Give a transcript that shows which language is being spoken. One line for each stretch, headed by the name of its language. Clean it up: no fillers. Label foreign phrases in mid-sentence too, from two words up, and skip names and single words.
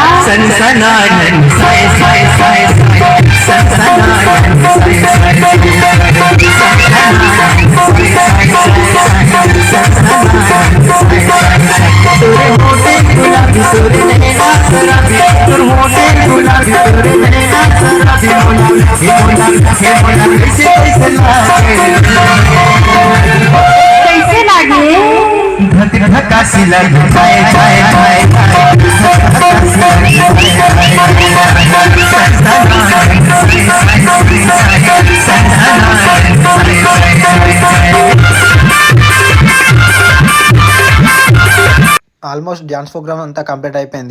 Hindi: सनसनायन साय साय साय सनसनायन साय साय तोरे होठे गुलाबी तोरे नैना शराबी तोरे होठे गुलाबी तोरे नैना शराबी हे मोना कैसे कैसे लागे धक धकासी लगे जाए जाए जाए
English: almost dance program
Telugu: అంతా కంప్లీట్ అయిపోయింది.